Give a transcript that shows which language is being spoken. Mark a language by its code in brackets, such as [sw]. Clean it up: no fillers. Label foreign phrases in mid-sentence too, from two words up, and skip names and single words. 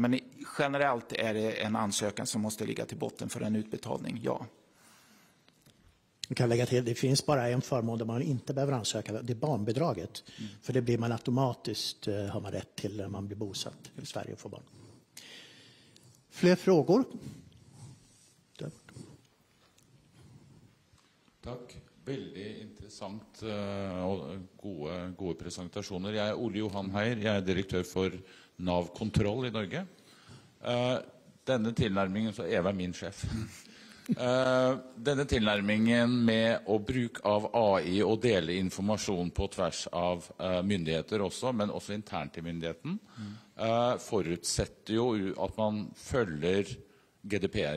[sv] Men generellt är det en ansökan som måste ligga till botten för en utbetalning, ja. Jag kan lägga till, det finns bara en förmån där man inte behöver ansöka, det är barnbidraget. För det blir man automatiskt, har man rätt till när man blir bosatt i Sverige och får barn. Fler frågor? Tack. [no] Veldig interessant og gode presentasjoner. Jeg er Ole Johan Heier, jeg er direktør for NAV Kontroll i Norge. Denne tilnærmingen, så Eva er min sjef. Denne tilnærmingen med å bruke av AI og dele informasjon på tvers av myndigheter også, men også internt i myndigheten, forutsetter jo at man følger GDPR.